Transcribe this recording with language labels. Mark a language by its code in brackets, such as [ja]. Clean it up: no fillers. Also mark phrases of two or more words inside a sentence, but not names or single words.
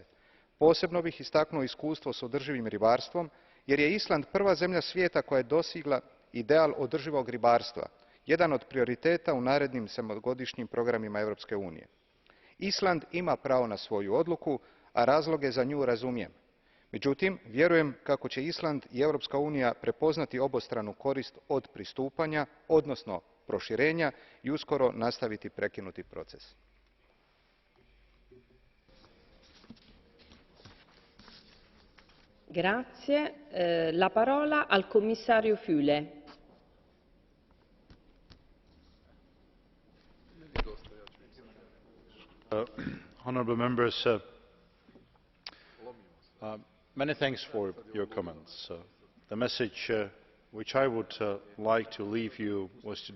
[hr] Posebno bih istaknuo iskustvo s održivim ribarstvom, jer je Island prva zemlja svijeta koja je dostigla ideal održivog ribarstva, jedan od prioriteta u narednim sedmogodišnjim programima Europske unije. Island ima pravo na svoju odluku, a razloge za nju razumijem. Međutim, vjerujem kako će Island i Europska unija prepoznati obostranu korist od pristupanja, odnosno proširenja i uskoro nastaviti prekinuti proces. [it] Grazie. La parola al commissario Füle. [en] Honourable members, many thanks for your comments. The message which I would like to leave you was today